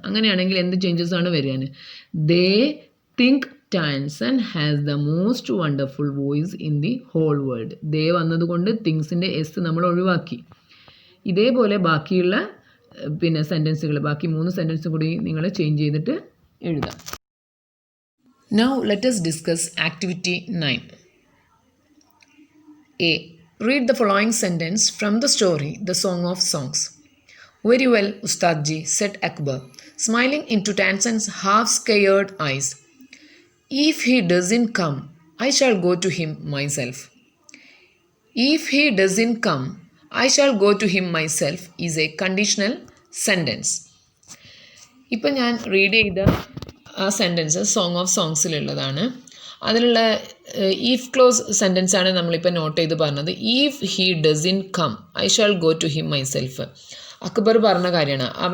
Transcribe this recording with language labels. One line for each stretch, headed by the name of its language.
Malayalam: അങ്ങനെയാണെങ്കിൽ എന്ത് ചേഞ്ചസ് ആണ് വരാൻ?
English: They think Tansen has the most wonderful voice in the whole world.
Malayalam: ദേ വന്നതുകൊണ്ട് തിങ്സിൻ്റെ എസ് നമ്മൾ ഒഴിവാക്കി. ഇതേപോലെ ബാക്കിയുള്ള സെൻറ്റൻസുകൾ, ബാക്കി 3 സെൻറ്റൻസ് കൂടി നിങ്ങൾ ചേഞ്ച് ചെയ്തിട്ട് എഴുതാം.
English: Now let us discuss activity 9. A. Read the following sentence from the story The Song of Songs. Very well, Ustadji, said Akbar, smiling into Tanzan's half-scared eyes. If he doesn't come, I shall go to him myself. If he doesn't come, I shall go to him myself is a conditional sentence.
Malayalam: ഇപ്പം ഞാൻ read ചെയ്ത ആ sentence song of സോങ്സിലുള്ളതാണ്. അതിലുള്ള if close sentence ആണ് നമ്മളിപ്പോൾ not ചെയ്ത് പറഞ്ഞത്.
English: If he doesn't come I shall go to him myself.
Malayalam: Akbar പറഞ്ഞ കാര്യമാണ്.